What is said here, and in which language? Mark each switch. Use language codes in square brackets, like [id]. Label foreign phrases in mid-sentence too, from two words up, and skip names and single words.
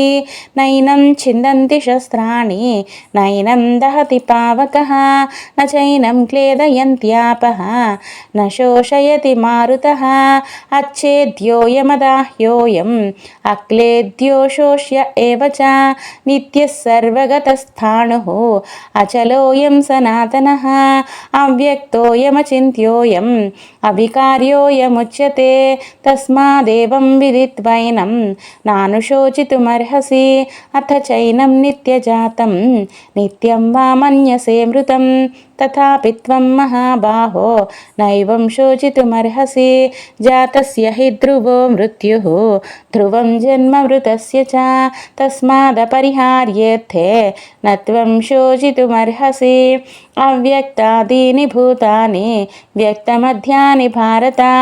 [sa] నైనం ఛిందంతి శస్త్రాణి నైనం దహతి పావకః న చైనం క్లేదయంత్యాపః న శోషయతి మారుతః అచ్ఛేద్యోయమదాహ్యోయం అక్లేద్యో శోష్య ఏవ చ నిత్యః సర్వగతస్థాణుః అచలోయం సనాతనః అవ్యక్తోయమచింత్యోయం అవికార్యోయముచ్యతే. తస్మాదేవం విదిత్వైనం నానుశోచితుమర్హసి అథ చైనం నిత్యజాతం నిత్యం వా మన్యసే మృతం तथापि त्वं महाबाहो नैवं शोचितुमर्हसि जातस्य हि ध्रुवो मृत्युः ध्रुवं जन्ममृतस्य च तस्मादपरिहार्येऽर्थे न त्वं शोचितुमर्हसि अव्यक्तादीनि भूतानि व्यक्तमध्यानि भारत